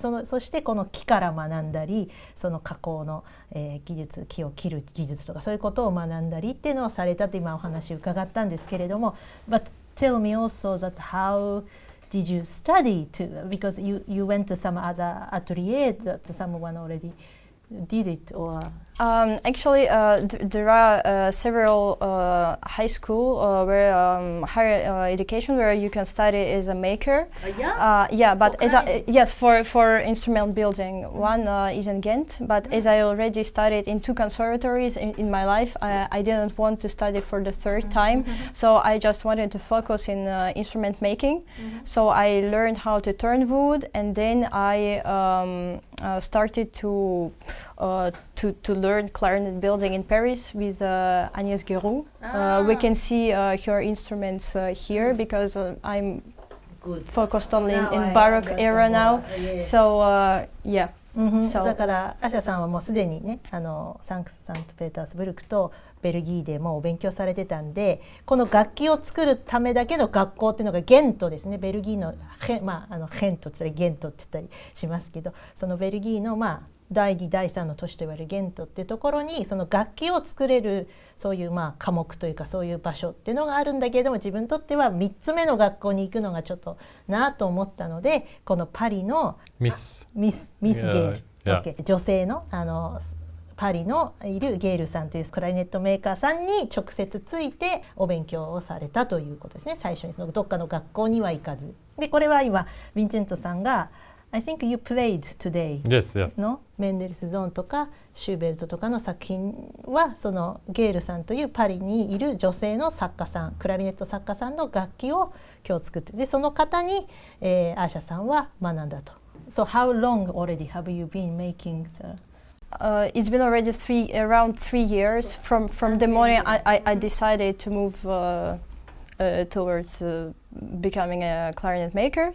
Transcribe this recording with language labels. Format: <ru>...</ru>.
<ja>そしてこの木から学んだり、その加工の、技術、木を切る技術とかそういうことを学んだりっていうのをされたと今お話伺ったんですけれども、</ja> <en>But tell me also that how did you study too? Because you went to some other atelier that someone already did it, or Actually, there are several high school where higher education where you can study as a maker. Yeah, but yes, for instrument building, one is in Ghent. But as I already studied in 2 conservatories in my life, I didn't want to study for the 3rd time. So I just wanted to focus in instrument making. So I learned how to turn wood, and then I started to learn clarinet building in Paris with Agnès Guéroux. We can see her instruments here because I'm focused only in Baroque era now. So yeah.</en> <ja>だからアシャさんはもうすでにねサンクトペータースブルクとベルギーでもう勉強されてたんで、この楽器を作るためだけの学校っていうのがゲントですね。ベルギーのヘントつまりゲントって言ったりしますけど、そのベルギーの第2第3の都市と言われるゲントっていうところにその楽器を作れるそういう科目というかそういう場所っていうのがあるんだけれども、自分にとっては3つ目の学校に行くのがちょっとなと思ったので、このパリのミスゲール、女性のパリのいるゲールさんというクラリネットメーカーさんに直接ついてお勉強をされたということですね。最初にそのどっかの学校には行かずで、これは今ヴィンチェンツォさんが</ja> <en>I think you played today</en> <ja>のメンデルスゾーンとかシューベルトとかの作品はそのゲールさんというパリにいる女性の作家さん、クラリネット作家さんの楽器を今日作ってで、その方に、アーシャさんは学んだと。</ja> <en>So how long already have you been making it's been already around 3 years from the moment I decided to move towards becoming a clarinet maker.</en>